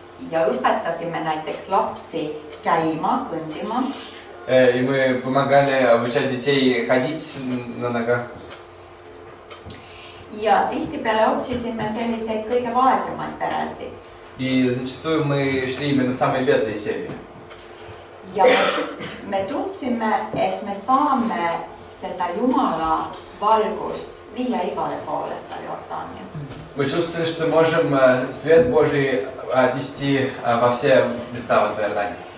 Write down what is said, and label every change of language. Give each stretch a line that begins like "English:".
Estonian: Ja õpetasime näiteks lapsi käima, kõndima.
Russian: И мы помогали обучать детей ходить на ногах.
Estonian: Ja tihtipeale otsisime selliseid kõige vaesemaid peresid.
Russian: И зачастую мы шли именно в самые бедные семьи.
Estonian: Ja me tundsime, et me saame seda Jumala valgust viia igale poole seal Jordaanias.
Russian: Мы чувствовали, что можем свет Божий отнести во все места в Иордании.